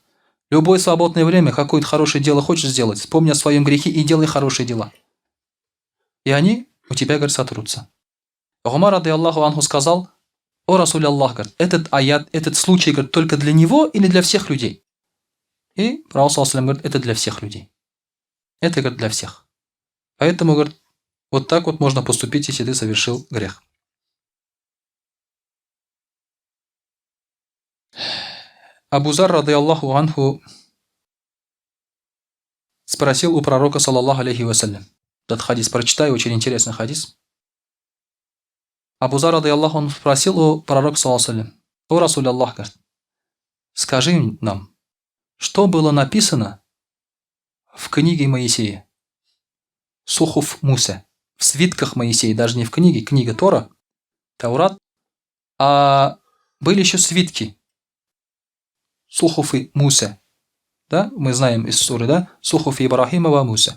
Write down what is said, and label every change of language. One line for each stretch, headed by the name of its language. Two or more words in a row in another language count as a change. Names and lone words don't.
Russian: В любое свободное время какое-то хорошее дело хочешь сделать, вспомни о своем грехе и делай хорошие дела. И они у тебя, говорит, сотрутся. Умар,
Arabic: رضي الله عنه,
Russian: сказал: о
Arabic: رسول الله,
Russian: говорит, этот аят, этот случай, говорит, только для него или для всех людей? И Пророк,
Arabic: صلى الله عليه وسلم,
Russian: говорит, это для всех людей. Это, говорит, для всех. Поэтому, говорит, вот так вот можно поступить, если ты совершил грех. Абу Зар,
Arabic: رضي الله عنه,
Russian: спросил у пророка,
Arabic: صلى الله عليه وسلم.
Russian: Этот хадис прочитаю, очень интересный хадис. Абу Зар,
Arabic: رضي الله,
Russian: он спросил у пророка,
Arabic: صلى الله عليه وسلم: о رسول الله,
Russian: говорит, скажи нам, что было написано в книге Моисея,
Arabic: صحف موسى,
Russian: в свитках Моисея, даже не в книге, книга Тора, Таурат, а были еще свитки,
Arabic: صحف موسى,
Russian: да, мы знаем из суры, да,
Arabic: صحف إبراهيم وموسى.